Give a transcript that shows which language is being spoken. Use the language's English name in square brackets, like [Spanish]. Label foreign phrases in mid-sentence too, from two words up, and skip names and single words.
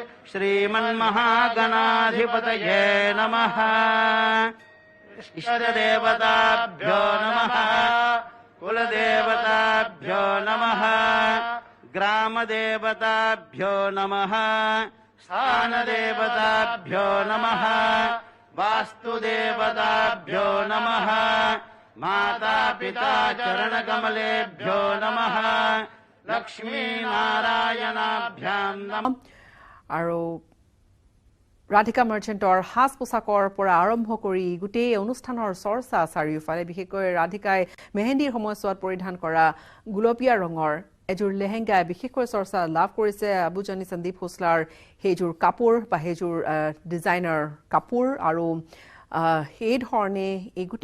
[Sanskrit] श्रीमन्महागणाधिपतये नमः इष्टदेवताभ्यो नमः कुलदेवताभ्यो नमः ग्रामदेवताभ्यो नमः स्थानदेवताभ्यो नमः वास्तुदेवताभ्यो नमः मातापिता चरणकमलेभ्यो नमः लक्ष्मीनारायणाभ्यां नमः [Assamese] আৰু ৰাধিকা মাৰ্চেণ্টৰ সাজ পোছাকৰ পৰা আৰম্ভ কৰি গোটেই অনুষ্ঠানৰ চৰ্চা চাৰিওফালে বিশেষকৈ ৰাধিকাই মেহেন্দীৰ সময়ছোৱাত পৰিধান কৰা গুলপীয়া ৰঙৰ এযোৰ লেহেংগাই বিশেষকৈ চৰ্চা লাভ কৰিছে আবুজানী সন্দীপ হোছলাৰ সেইযোৰ কাপোৰ বা সেইযোৰ ডিজাইনাৰ কাপোৰ আৰু এই ধৰণে এই গোটেই